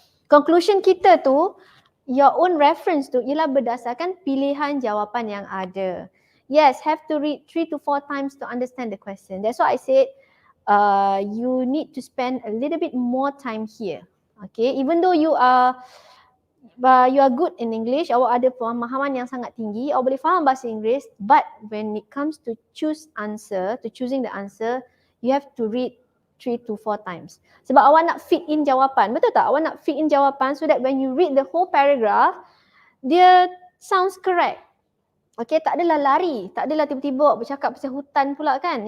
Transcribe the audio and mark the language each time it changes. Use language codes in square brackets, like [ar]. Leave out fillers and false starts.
[ms] Conclusion kita tu, [en] your own reference [ms] tu ialah berdasarkan pilihan jawapan yang ada. [en] Yes, have to read 3 to 4 times to understand the question. That's why I said you need to spend a little bit more time here. Okay, even though you are good in English, [ms] awak ada pemahaman yang sangat tinggi, awak boleh faham bahasa Inggeris, [en] but when it comes to choosing the answer, you have to read 3 to 4 times. [ms] Sebab awak nak fit in jawapan, betul tak? Awak nak fit in jawapan [en] so that when you read the whole paragraph, [ms] dia [en] sounds correct. [ms] Okay, tak adalah lari, tak adalah tiba-tiba awak bercakap pasal hutan pula kan.